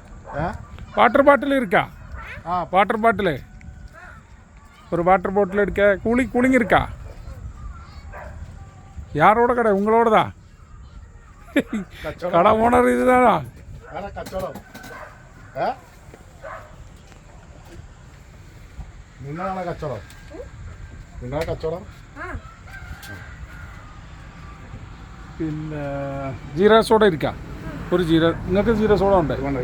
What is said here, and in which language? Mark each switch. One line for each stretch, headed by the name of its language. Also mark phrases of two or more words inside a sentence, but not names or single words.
Tamil: வாட்டர் பாட்டில் இருக்கா? வாட்டர் பாட்டில் ஒரு வாட்டர் பாட்டில் எடுக்க கூலிங் இருக்கா? யாரோட கடை? உங்களோட தான். கடை ஓனர் இதுதானா?
Malayalam: നിങ്ങളാണ് കച്ചവടം? നിങ്ങളെ കച്ചവടം? പിന്നെ ജീര സോഡ ഇരിക്കാം. ഒരു ജീര, നിങ്ങൾക്ക് ജീര സോഡ ഉണ്ട്?